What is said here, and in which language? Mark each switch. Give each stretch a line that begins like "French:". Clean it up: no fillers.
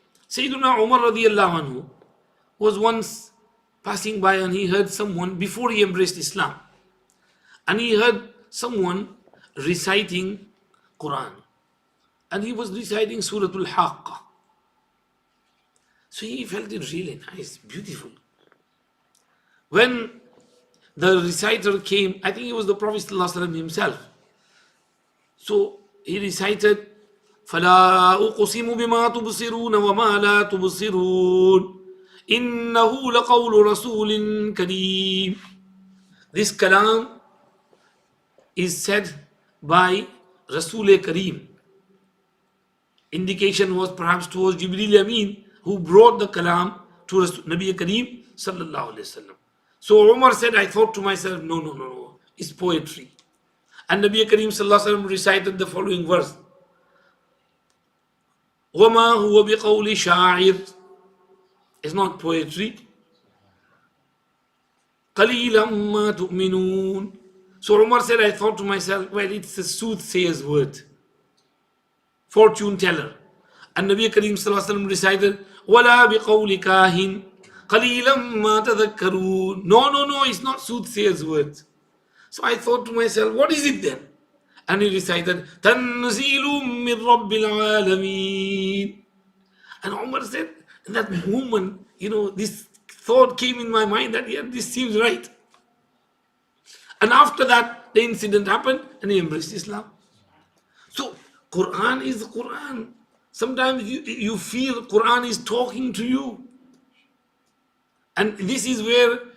English: Sayyiduna Umar radiallahu anhu was once passing by and he heard someone, before he embraced Islam, and he heard someone reciting Quran, and he was reciting Surah Al-Haqqah. So he felt it really nice, beautiful. When the reciter came, I think it was the Prophet ﷺ himself. So he recited,
Arabic: فَلَا أُقْسِمُ بِمَا تُبْصِرُونَ وَمَا لَا تُبْصِرُونَ إِنَّهُ لَقَوْلُ رَسُولٍ كَرِيمٍ.
English: This kalam is said by Rasul Kareem. Indication was perhaps towards Jibreel Amin, who brought the kalam to Nabi Kareem sallallahu alayhi wasallam. So Umar said, I thought to myself, no, it's poetry. And Nabi Kareem sallallahu alayhi wasallam recited the following verse.
Arabic: وَمَا هُوَ بِقَوْلِ شَاعِرٍ.
English: It's not poetry.
Arabic: قَلِيلًا مَا تُؤْمِنُونَ.
English: So Umar said, I thought to myself, well, it's a soothsayer's word, fortune teller. And Nabi Kareem sallallahu alayhi wasallam recited,
Arabic: وَلَا بِقَوْلِ كَاهِنٍ قَلِيلًا مَا تَذَكَّرُونَ.
English: No, it's not soothsayer's words. So I thought to myself, what is it then? And he recited,
Arabic: تَنْزِيلٌ مِّن رَبِّ الْعَالَمِينَ.
English: And Umar said, in that moment, this thought came in my mind that, yeah, this seems right. And after that, the incident happened and he embraced Islam. So, Quran is Quran. Sometimes you feel Quran is talking to you. And this is where